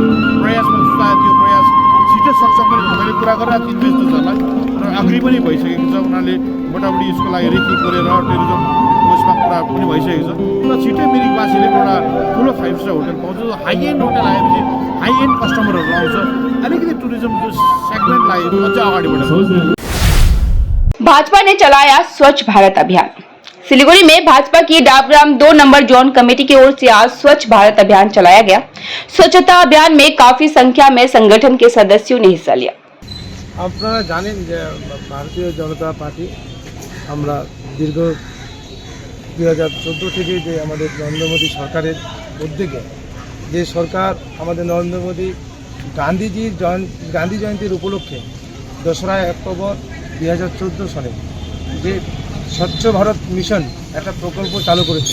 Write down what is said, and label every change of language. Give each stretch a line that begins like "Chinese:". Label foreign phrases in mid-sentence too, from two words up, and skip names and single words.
Nepali: प्रयासमा जुटायो, त्यो प्रयास छिटो सक्छ पनि मैले कुरा गरेर इन्भेस्टर्सहरूलाई र अग्री पनि भइसकेको छ। उनीहरूले मोटामोटी यसको लागि रेखदेख गरेर टुरिज्म उसमा कुरा पनि भइसकेको छ। र छिट्टै मिरिकवासीले एउटा ठुलो 5
English: star hotel
Nepali: पाउँछ।
English: high end
Nepali: होटल आएपछि
English: high end
Nepali: कस्टमरहरू आउँछ। अलिकति टुरिज्म जो सेगमेन्टलाई अझ अगाडि बढाउँछ।
Hindi: भाजपा ने चलाया स्वच्छ भारत अभियान। सिलीगुड़ी में भाजपा की डाबग्राम 2 नंबर जोन कमेटी की ओर से आज स्वच्छ भारत अभियान चलाया गया। स्वच्छता अभियान में काफी संख्या में संगठन के सदस्यों ने हिस्सा लिया।
Bangla: আপনারা জানেন যে ভারতীয় জনতা পার্টি আমরা দীর্ঘ 2014 থেকে যে আমাদের নরেন্দ্র মোদী সরকারের উদ্যোগে যে সরকার আমাদের নরেন্দ্র মোদী গান্ধী জয়ন্তীর উপলক্ষে 2রা অক্টোবর 2014 সালে যে স্বচ্ছ ভারত মিশন একটা প্রকল্প চালু করেছে।